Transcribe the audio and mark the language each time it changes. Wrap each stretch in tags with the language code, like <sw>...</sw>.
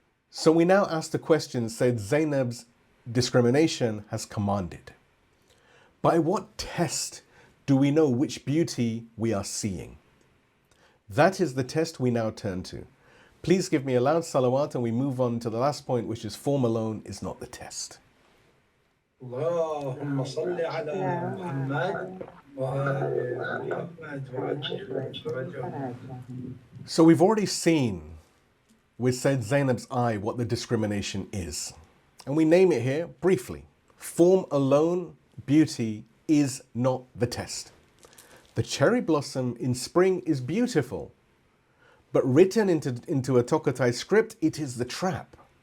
<en>So we now ask the question Sayyedah Zaynab's discrimination has commanded. By what test do we know which beauty we are seeing? That is the test we now turn to. Please give me a loud salawat and we move on to the last point, which is form alone is not the test.</en> <ar>اللهم صل على محمد وآل محمد وعجل فرجهم.</ar> <en>So we've already seen with Sayyedah Zaynab's eye what the discrimination is. And we name it here briefly. Form alone, beauty, is not the test. The cherry blossom in spring is beautiful, but written into a Tokotai script, it is the trap.</en>